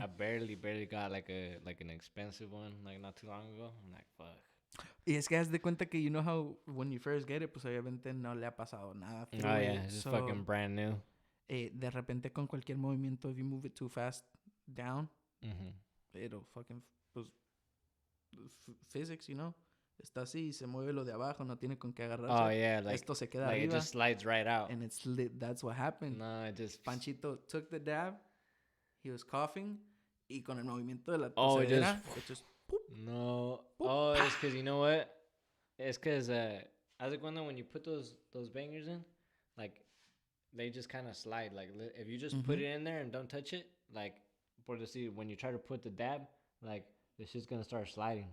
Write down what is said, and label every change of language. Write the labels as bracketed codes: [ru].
[en] I barely got like an expensive one like not too long ago. I'm like, fuck. [es] Y es que haz de cuenta que [en] you know how when you first get it, [es] pues obviamente no le ha pasado nada. [en] Oh yeah, it's just fucking brand new. [es] De repente con cualquier movimiento, [en] if you move it too fast down, it'll fucking, pues, physics, you know. [es] Está así, se mueve lo de abajo, no tiene con qué agarrarse. [en] Oh yeah, like [es] esto se queda [en] like [es] arriba. [en] It just slides right out. And it's lit. That's what happened. No, it just. Panchito took the dab. He was coughing. [es] Y con el movimiento de la tosedera, [en] just [es] no. [en] Oh, it's because you know what? It's because as like when you put those bangers in, like they just kind of slide. Like if you just put it in there and don't touch it, like when you try to put the dab, like it's just gonna start sliding.